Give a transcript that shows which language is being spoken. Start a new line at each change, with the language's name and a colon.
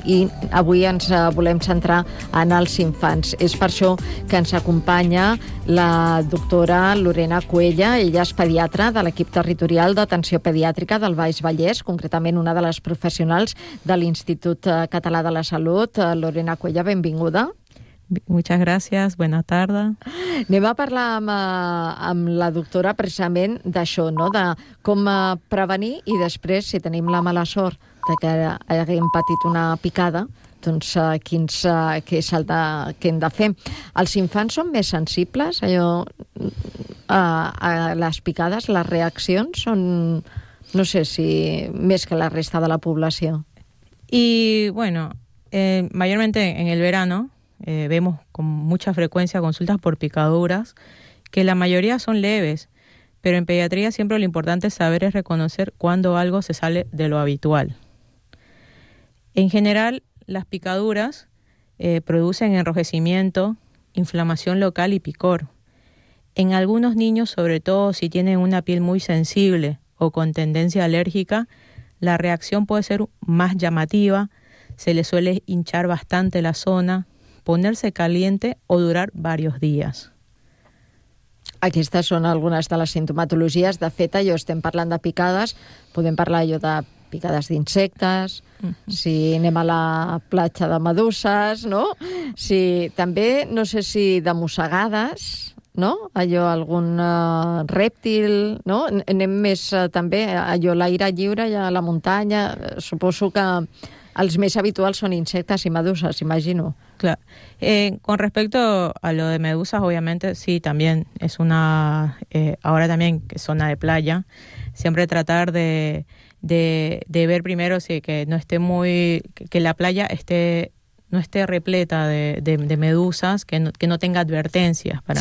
Catalan: I avui ens volem centrar en els infants. És per això que ens acompanya la doctora Lorena Cuella. Ella és pediatra de l'equip territorial d'atenció pediàtrica del Baix Vallès, concretament una de les professionals de l'Institut Català de la Salut. Lorena Cuella, benvinguda.
Spanish: Muchas gracias, buena tarde.
Catalan: Anem a parlar amb la doctora precisament d'això, no? De com prevenir i després, si tenim la mala sort de que haguem patit una picada, doncs què és el que hem de fer. Els infants són més sensibles a les picades, les reaccions són, no sé si més que la resta de la població.
Spanish: Y bueno, mayormente en el verano vemos con mucha frecuencia consultas por picaduras, que la mayoría son leves, pero en pediatría siempre lo importante es saber es reconocer cuando algo se sale de lo habitual. En general, las picaduras producen enrojecimiento, inflamación local y picor. En algunos niños, sobre todo si tienen una piel muy sensible o con tendencia alérgica, la reacción puede ser más llamativa, se le suele hinchar bastante la zona, ponerse caliente o durar varios días.
Catalan: Aquestes són algunes de les sintomatologies. De fet, allò estem parlant de picades, podem parlar allò de picades d'insectes, si anem a la platja de meduses, no? Si, també, no sé si de mossegades, no? Allò, algun rèptil, no? Anem més també allò, l'aire lliure i a la muntanya. Suposo que els més habituals són insectes i meduses, imagino. Clar.
Spanish: Con respecto a lo de medusas, obviamente, sí, también es una... ahora también que zona de playa. Siempre tratar de ver primero sí, que no esté muy... Que la playa esté... no esté repleta de medusas, que no tenga advertencias para